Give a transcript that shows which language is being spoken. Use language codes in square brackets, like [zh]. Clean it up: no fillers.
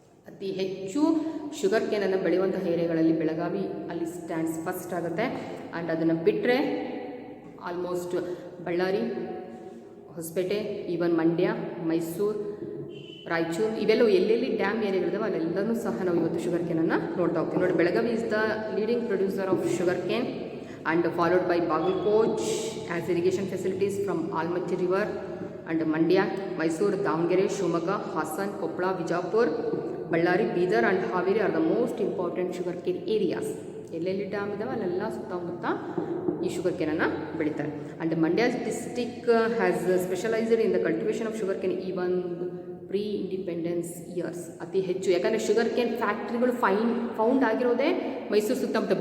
[kn] ಅತಿ ಹೆಚ್ಚು ಶುಗರ್ ಕೇನನ್ನು ಬೆಳೆಯುವಂಥ ಏರಿಯಾಗಳಲ್ಲಿ ಬೆಳಗಾವಿ ಅಲ್ಲಿ [en] stands first [kn] ಆಗುತ್ತೆ. ಆ್ಯಂಡ್ ಅದನ್ನು ಬಿಟ್ಟರೆ ಆಲ್ಮೋಸ್ಟ್ ಬಳ್ಳಾರಿ, ಹೊಸಪೇಟೆ, ಈವನ್ ಮಂಡ್ಯ, ಮೈಸೂರು, ರಾಯಚೂರು, ಇವೆಲ್ಲವೂ ಎಲ್ಲೆಲ್ಲಿ ಡ್ಯಾಮ್ ಏರಿಯಾಗಳಿದಾವೆ ಅಲ್ಲೆಲ್ಲನೂ ಸಹ ನಾವು ಇವತ್ತು ಶುಗರ್ ಕೇನನ್ನು ನೋಡ್ತಾ ಹೋಗ್ತೀವಿ. ನೋಡಿ, [en] Belagavi is the leading producer of sugar cane and followed by Bagalkoch as irrigation facilities from Almaty river, and Mandya, Mysore, Davangere, Shivamogga, Hassan, Koppala, Vijapur, Ballari, Bidar and Haveri are the most important sugarcane areas. [kn] ಎಲ್ಲೆಲ್ಲಿ dam ಇದಾವೆ ಅಲ್ಲೆಲ್ಲ ಸುತ್ತಮುತ್ತ ಈ sugar ಕೇನನ್ನು ಬೆಳೀತಾರೆ. [en] And Mandya district has specialized in the cultivation of sugar cane even pre independence years. [kn] ಅತಿ ಹೆಚ್ಚು, ಯಾಕಂದರೆ sugar cane ಫ್ಯಾಕ್ಟ್ರಿಗಳು found ಆಗಿರೋದೇ Mysuru ಸುತ್ತಮುತ್ತ.